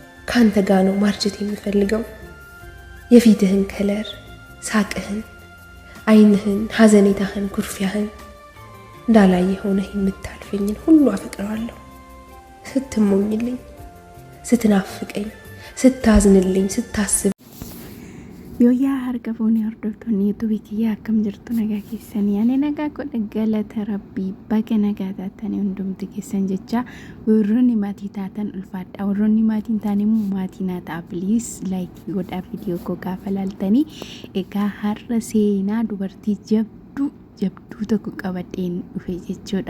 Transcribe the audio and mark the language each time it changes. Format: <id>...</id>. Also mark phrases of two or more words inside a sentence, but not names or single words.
<am>ካንተ ጋር ነው ማርጀት የምፈልገው። የፊትህን ከለር፣ ሳቅህን፣ አይንህን፣ ሐዘኔታህን፣ ኩርፊያህን እንዳላየ ሆነህ የምታልፈኝን ሁሉ አፈቅረዋለሁ። ስትሞኝልኝ፣ ስትናፍቀኝ፣ ስታዝንልኝ፣ ስታስብ</am> <om>Yoyaa harka foonii hordoftoonni YouTube kiyyaa akkam jirtu nagaa keessanii ani nagaa godha galata rabbii baga nagaa taatanii hundumti keessan jecha warroonni maatii taatan ulfaadha warroonni maatiin taanii immoo maatii naa ta'a</om> <en>please like</en> <om>godhaa viidiyoo koo gaafa laaltanii egaa har'a seenaa dubartii jabduu tokko qabadheen dhufe jechuudha.</om>